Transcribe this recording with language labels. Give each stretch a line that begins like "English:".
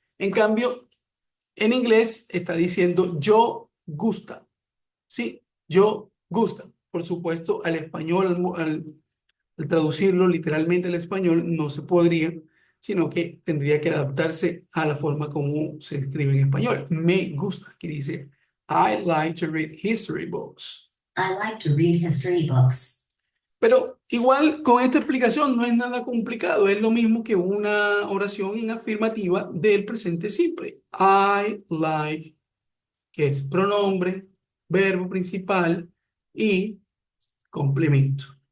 Spanish: En cambio, en inglés está diciendo yo gusta, ¿sí? Yo gusta. Por supuesto, al español, al traducirlo literalmente al español, no se podría, sino que tendría que adaptarse a la forma como se escribe en español. Me gusta, que dice,
English: I like to read history books. I like to read history books.
Spanish: Pero igual con esta explicación no es nada complicado, es lo mismo que una oración en afirmativa del presente simple. I like, que es pronombre, verbo principal y complemento.